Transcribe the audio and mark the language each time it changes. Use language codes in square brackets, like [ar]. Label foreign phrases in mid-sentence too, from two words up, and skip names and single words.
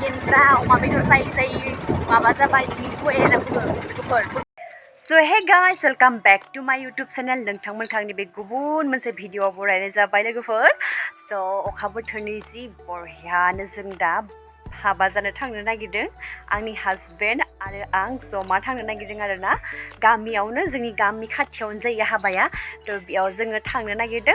[brx] दिगिनफ्रा अमा बेदर जायै माबा जाबाय बिनिखौ एरनांगौ लोगोफोर। [en] So hey guys, welcome back to my YouTube channel. [brx] नोंथांमोनखौ आंनि बे गुबुन मोनसे भिडिअ'आव बरायनाय जाबाय लोगोफोर। So अखा बोथोरनि जि बरहियानो जों दा हाबा जानो थांनो नागिरदों। आंनि हासबेन्ड आरो आं जमा थांनो नागिरदों आरोना। गामियावनो जोंनि गामि खाथियावनो जायो हाबाया। थ' बेयाव जोङो थांनो नागिरदों।